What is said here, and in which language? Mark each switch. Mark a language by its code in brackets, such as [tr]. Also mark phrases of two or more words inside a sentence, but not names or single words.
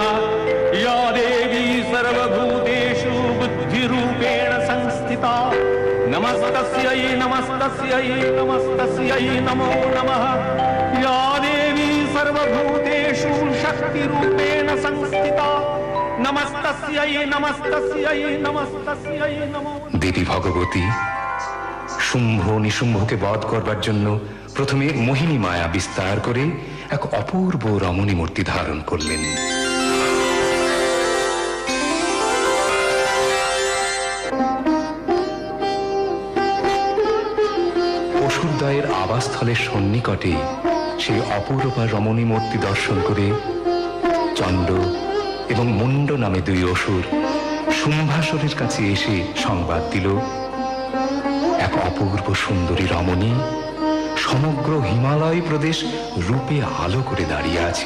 [sa] या देवी सर्वभूतेषु बुद्धिरूपेण संस्थिता, नमस्तस्यै नमस्तस्यै नमस्तस्यै नमो नमः। या देवी सर्वभूतेषु शक्तिरूपेण संस्थिता, नमस्तस्यै नमस्तस्यै नमस्तस्यै नमो। [bn] দেবী ভগবতী শুম্ভ নিশুম্ভকে বধ করবার জন্য প্রথমে মোহিনী মায়া বিস্তার করে এক অপূর্ব রমণী মূর্তি ধারণ করলেন। অসুরদ্বয়ের আবাসস্থলের সন্নিকটে সেই অপূর্বা রমণী মূর্তি দর্শন করে চণ্ড এবং মুন্ড নামে দুই অসুর শুম্ভাসুরের কাছে এসে সংবাদ দিল, এক অপূর্ব সুন্দরী রমণী সমগ্র হিমালয় প্রদেশ রূপে আলো করে দাঁড়িয়ে আছেন।